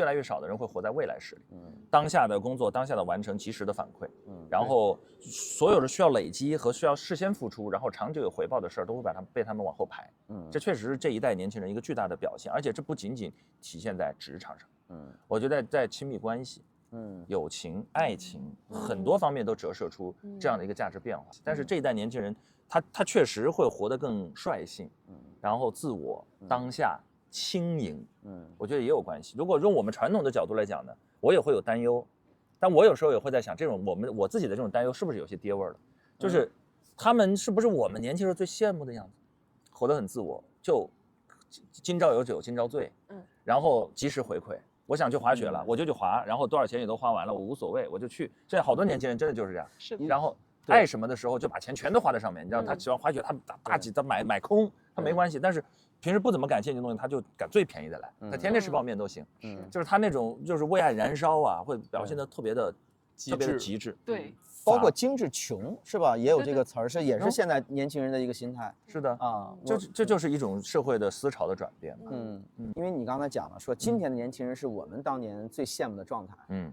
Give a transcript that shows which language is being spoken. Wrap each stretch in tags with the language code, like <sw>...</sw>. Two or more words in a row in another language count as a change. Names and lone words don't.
<zh>來越少的人會活在未來時裡，當下的工作，當下的完成，及時的反饋，然後所有的需要累積和需要事先付出，然後長久有回報的事兒，都會被他們往後排，這確實是這一代年輕人一個巨大的表現，而且這不僅僅體現在職場上，我覺得在親密關係，友情、愛情很多方面都折射出這樣的一個價值變化，但是這一代年輕人，他確實會活得更率性，然後自我當下。輕盈，我覺得也有關係。如果用我們傳統的角度來講呢，我也會有擔憂，但我有時候也會在想，這種我自己的這種擔憂是不是有些爹味兒了？就是他們是不是我們年輕時候最羨慕的樣子，活得很自我，就今朝有酒今朝醉，然後及時回饋。我想去滑雪了，我就去滑，然後多少錢也都花完了，我無所謂，我就去。現在好多年輕人真的就是這樣，是的。然後愛什麼的時候就把錢全都花在上面，你知道他喜歡滑雪，他大幾他買空，他沒關係，但是。平時不怎麼感興趣的東西，他就趕最便宜的來，他天天吃泡麵都行。就是他那種就是為愛燃燒啊，會表現得特別的極致。對，包括精致窮是吧？也有這個詞兒，也是現在年輕人的一個心態。是的啊，這就是一種社會的思潮的轉變。因為你剛才講了，說今天的年輕人是我們當年最羨慕的狀態。</zh>